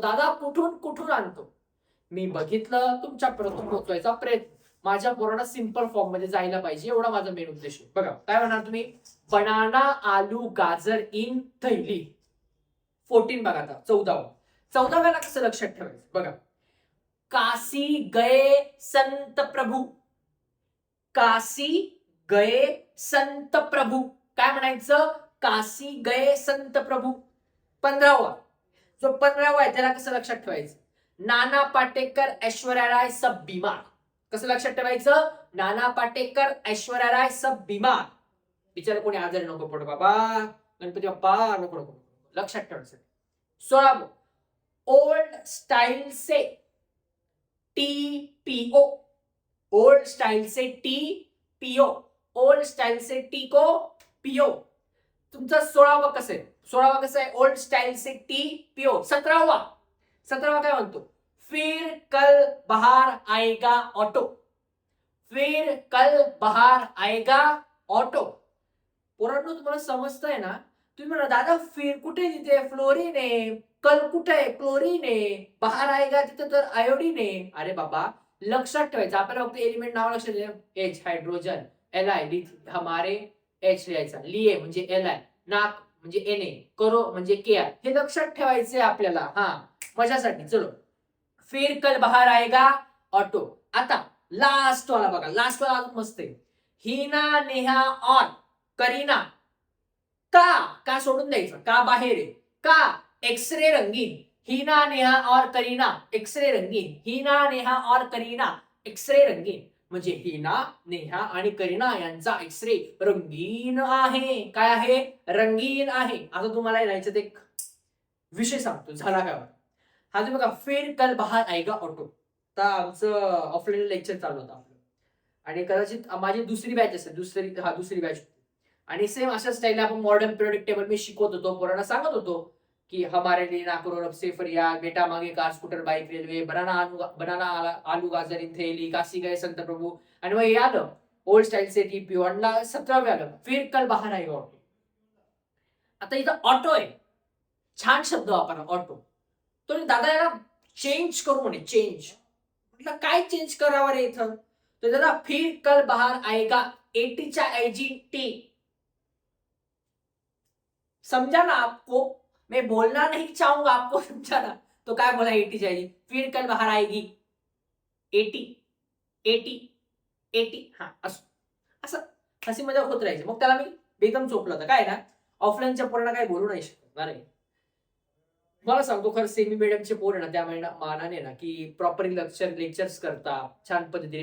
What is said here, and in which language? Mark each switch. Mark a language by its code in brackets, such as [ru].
[mr] दादा कुठून कुठून आणतो? मी बघितलं, तुमच्यापर्यंत पोहोचवायचा प्रयत्न. माझ्या पोरांना सिंपल फॉर्म मध्ये जायला पाहिजे, एवढा माझा मेन उद्देश आहे. बघा काय म्हणणार तुम्ही? [hi] बनाना आलू गाजर इन थैली. [mr] 14 बघा. आता 14व्याला कसं लक्षात ठेवायचं? [hi] बघा, काशी गए संत प्रभू, काशी गए संत प्रभू. [mr] काय म्हणायचं? काशी गए संत प्रभू. 15वा जो 15वा आहे त्याला कसं लक्षात ठेवायचं? नाना पाटेकर ऐश्वर्या राय [hi] सब बीमार. [mr] कसं लक्षात ठेवायचं? नाना पाटेकर ऐश्वर्या राय [hi] सब बीमार. [mr] बिचारा कोणी आजारी नको पडू बाबा, गणपती बाप्पा नको नको. लक्षात ठेवायचं. [hi] 16 ओल्ड स्टाइल से टीपीओ, ओल्ड स्टाइल से टीपीओ, ओल्ड स्टाइल से टी को पीओ. [mr] तुमचा 16वा कसं आहे? 16वा कसं आहे? [hi] ओल्ड स्टाइल से टीपीओ. [mr] 17वा काय म्हणतो? [hi] फिर कल बाहर आएगा ऑटो, फिर कल बाहर आएगा ऑटो. [mr] पोरांनो तुम्हाला समजतंय ना? तुम्ही म्हणा दादा फिर कुठे? तिथे फ्लोरीन आहे. कल कुठे आहे? क्लोरीन आहे. बाहेर [hi] आएगा [mr] तिथे तर आयोडीन आहे. अरे बाबा लक्षात ठेवायचं. आपल्याला फक्त एलिमेंट नाव लक्षात द्यायचं. एच हायड्रोजन, एल हमारे एच लिहायचा, लिए म्हणजे एल आय, नाक म्हणजे एन ए, करो म्हणजे के आय. हे लक्षात ठेवायचे आपल्याला. हा मजासाठी. चलो, [hi] फिर कल बाहर आएगा ऑटो. [mr] आता लास्ट वाला बघा, लास्ट वाला अजून मस्त आहे. हिना नेहा और करीना. का सोडून द्यायचं? का बाहेर आहे? [hi] का एक्सरे रंगीन. हिना नेहा और करीना एक्सरे रंगीन. हिना नेहा और करीना एक्सरे रंगीन. [mr] म्हणजे हिना, नेहा आणि करीना यांचा एक्सरे रंगीन आहे. काय आहे? रंगीन आहे. आता तुम्हाला यायचं एक विषय सांगतो, झाला काय? हा तुम्ही बघा, [hi] फिर कल बाहर आएगा ऑटो. [mr] आता आमचं ऑफलाईन लेक्चर चालू होतं आपलं आणि कदाचित माझी दुसरी बॅच असेल, दुसरी बॅच. आणि सेम अशा स्टाईलला आपण मॉडर्न पिरियडिक टेबल मी शिकवत होतो, पोरांना सांगत होतो [hi] की हमारे लिए ना करो रब से फरियाद, बेटा मागे कार स्कूटर बाईक रेल्वे, बनाना आलू गाजर इन थैली, काशी गए संत प्रभू. [mr] आणि मग हे आलं [hi] ओल्ड स्टाईल से टीपी [mr] आणला 17वे आलं [hi] फिर कल बाहर आएगा ऑटो. [mr] आता इथं ऑटो आहे, छान शब्द वापरा ऑटो. तो दादा याला चेंज करू म्हणे, चेंज. म्हटलं काय चेंज करावं रे इथं. तो दादा [hi] फिर कल बाहर आएगा [mr] 80च्या ऐवजी टी. [hi] समझा ना आपको, मैं बोलना नहीं चाहूंगा, आपको समझा ना. [mr] तो काय बोला 80च्या ऐवजी [hi] फिर कल बाहर आएगी [mr] 80 80 80. हा असं असं हसी मजाक होत राहायचं. मग त्याला मी बेदम चोपलं होतं. काय ना ऑफलाईनच्या पोरांना काही बोलू नाही शकत ना रे. मला सांगतो खरं सेमी मीडियमचे पोर आहे ना त्या मानाने ना की प्रॉपरली लेक्चर्स करता छान पद्धतीने.